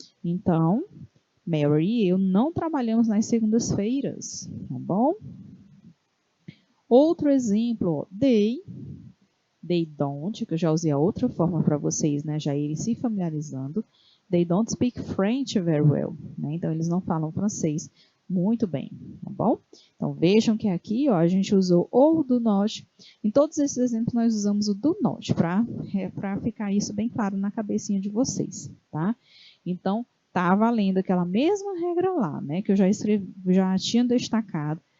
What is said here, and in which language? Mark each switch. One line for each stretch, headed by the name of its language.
Portuguese: Então, Mary e eu não trabalhamos nas segundas-feiras, tá bom? Outro exemplo, they don't, que eu já usei a outra forma para vocês, né? Já irem se familiarizando.
English: They don't speak French very well, né?
Portuguese: Então, eles não falam francês muito bem, tá bom? Então, vejam que aqui, ó, a gente usou o do not. Em todos esses exemplos, nós usamos o do not, para ficar isso bem claro na cabecinha de vocês, tá? Então, tá valendo aquela mesma regra lá, né? Que eu já tinha destacado.